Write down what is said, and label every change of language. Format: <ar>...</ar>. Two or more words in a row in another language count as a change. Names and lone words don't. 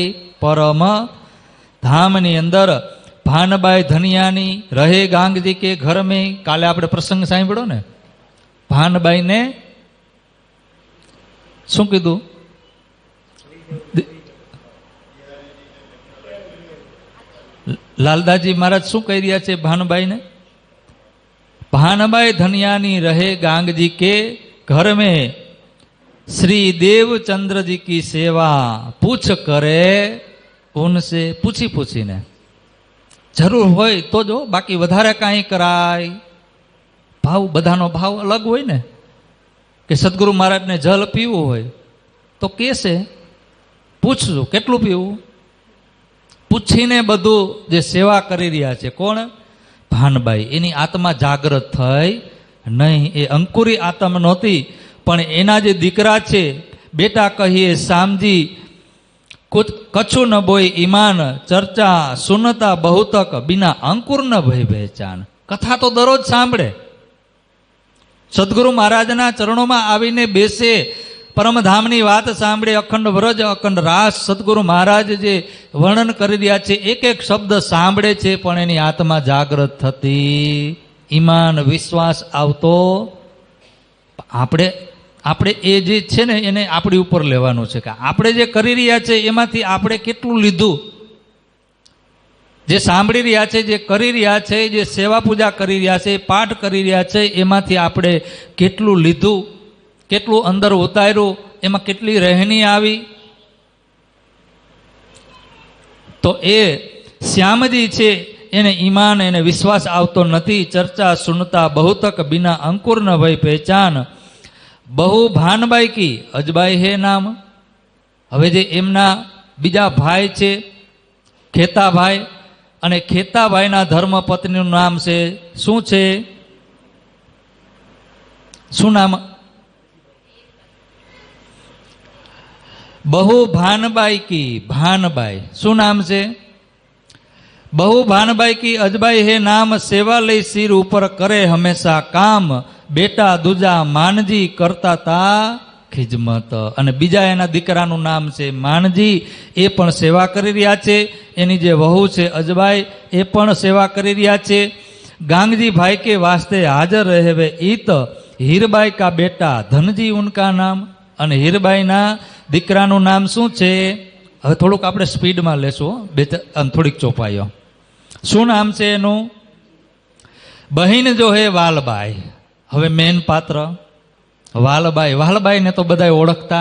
<gu>પરમ ધામની અંદર.</gu> <hi>भानबाई धनियानी रहे गांगजी के घर में.</hi> <gu>કાલે આપણે પ્રસંગ સાંભળ્યો ને, ભાનબાઈને શું કીધું? લાલદાસજી મહારાજ શું કહી રહ્યા છે ભાનબાઈને?</gu> <hi>भानबाई धनियानी रहे गांग जी के घर में श्री देवचंद्र जी की सेवा पूछ करे उनसे.</hi> <gu>પૂછી ને જરૂર હોય તો જો, બાકી વધારે કાઈ કરાય. ભાવ બધાનો ભાવ અલગ હોય ને. કિ સદગુરુ મહારાજ ને જલ પીવૂ હોય તો કેસે પૂછજો કેટલું પીવૂ. પૂછીને બધુ જે સેવા કરી રહ્યા છે કોણ? ભાનબાઈ. એની આત્મા જાગૃત થઈ નહીં. એ અંકુરી આત્મા નહોતી, પણ એના જે દીકરા છે,</gu> <hi>बेटा कहिए सामजी कुछ कछु न बोय ईमान, चर्चा सुनता बहुतक बिना अंकुर न भय पहचान.</hi> <gu>કથા તો દરરોજ સાંભળે, સદગુરુ મહારાજના ચરણોં મેં આવીને બેસે, પરમધામની વાત સાંભળે, અખંડ વ્રજ અખંડ રાસ સદગુરુ મહારાજ જે વર્ણન કરી રહ્યા છે, એક એક શબ્દ સાંભળે છે, પણ એની આત્મા જાગૃત થતી, ઈમાન વિશ્વાસ આવતો. आपणे આપણે એ જે છે ને એને આપણી ઉપર લેવાનું છે કે આપણે જે કરી રહ્યા છે એમાંથી આપણે કેટલું લીધું. જે સાંભળી રહ્યા છે, જે કરી રહ્યા છે, જે સેવા પૂજા કરી રહ્યા છે, પાઠ કરી રહ્યા છે, એમાંથી આપણે કેટલું લીધું, કેટલું અંદર ઉતાર્યું, એમાં કેટલી રહેણી આવી. તો એ શ્યામજી છે એને ઈમાન, એને વિશ્વાસ આવતો નથી.</gu> <hi>चर्चा सुनता बहुतक बिना अंकुर न भय पहचान. बहु भानबाई की अजबाई है नाम.</hi> <gu>હવે જે એમના બીજા ભાઈ છે ખેતાભાઈ, અને ખેતાભાઈના ધર્મપત્નીનું નામ છે શું છે? શું નામ?</gu> <hi>बहु भानबाई की भानबाई.</hi> <gu>શું નામ છે?</gu> <hi>बहु भानबाई की अजबाई है नाम. सेवा लई सिर ऊपर करे हमेशा काम. बेटा दूजा मानजी करता ता खिजमत.</hi> <gu>અને બીજા એના દીકરાનું નામ છે માનજી, એ પણ સેવા કરી રહ્યા છે. એની જે વહુ છે અજબાઈ, એ પણ સેવા કરી રહ્યા છે.</gu> <hi>गांगजी भाई के वास्ते हाजर रहे ईत. हीरबाई का बेटा धनजी उनका नाम.</hi> <gu>અને હીરબાઈના દીકરાનું નામ શું છે? હવે થોડુંક આપણે સ્પીડમાં લેશું, થોડીક ચોપાઈઓ. શું નામ છે એનું?</gu> <hi>बहन जो है वालबाई.</hi> <gu>હવે મેન પાત્ર વાલબાઈ. વાલબાઈને તો બધા ઓળખતા.</gu>